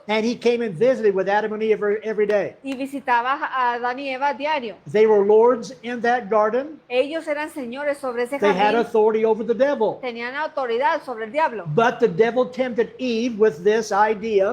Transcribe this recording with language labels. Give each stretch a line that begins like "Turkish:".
English: And he came and visited with Adam and Eve every day.
Spanish: y visitaba a Adán y Eva a diario.
English: They were lords in that garden.
Spanish: Ellos eran señores sobre ese
English: They had
Spanish: jardín,
English: authority over the devil.
Spanish: tenían autoridad sobre el diablo.
English: But the devil tempted Eve with this idea.